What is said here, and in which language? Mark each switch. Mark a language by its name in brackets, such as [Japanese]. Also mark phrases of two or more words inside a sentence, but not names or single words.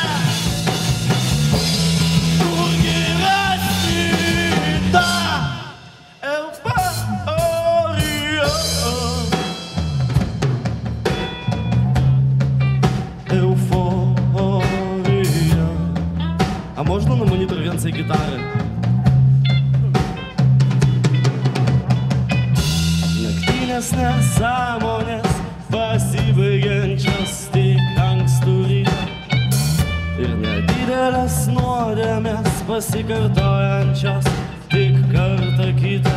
[Lithuanian] Kurgi rasti tą euforiją? Euforija. [Russian] А можно на монитор [Polish] więcej gitary? [Lithuanian] Naktinės nesąmonės pasibaigiančios tik ankstų rytą ir nedidelės nuodėmės pasikartojančios tik kartą kitą.